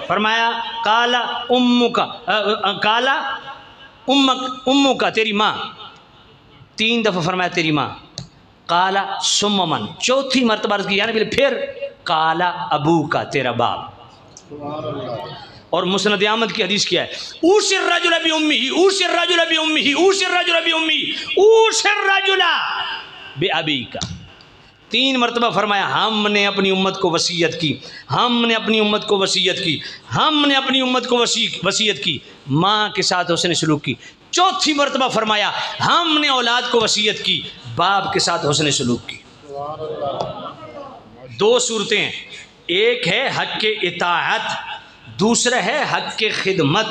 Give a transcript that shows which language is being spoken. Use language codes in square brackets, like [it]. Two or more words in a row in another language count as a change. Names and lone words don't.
[hi] फरमाया [ar] قال أمك، قال أمك, [hi] तेरी माँ। 3 दफ़ा फरमाया तेरी माँ। [ar] قال ثم من, [hi] चौथी मरतबा अर्ज़ किया, [ar] يا نبي [hi] फिर [ar] قال أبوك, [hi] तेरा बाप। और मुस्नद अहमद की हदीस क्या है? [ar] أوصي الرجل بأمه، أوصي الرجل بأمه، أوصي الرجل بأمه، أوصي الرجل بأبيك. [hi] 3 मरतबा फरमाया हमने अपनी उम्मत को वसीयत की, हमने अपनी उम्मत को वसीयत की, हमने अपनी उम्मत को वसीयत की, माँ के साथ हुस्न सलूक की। चौथी मरतबा फरमाया हमने औलाद को वसीयत की, बाप के साथ हुस्न सलूक की। 2 सूरतें हैं, एक है हक़ के इताअत, दूसरा है हक़ के खिदमत।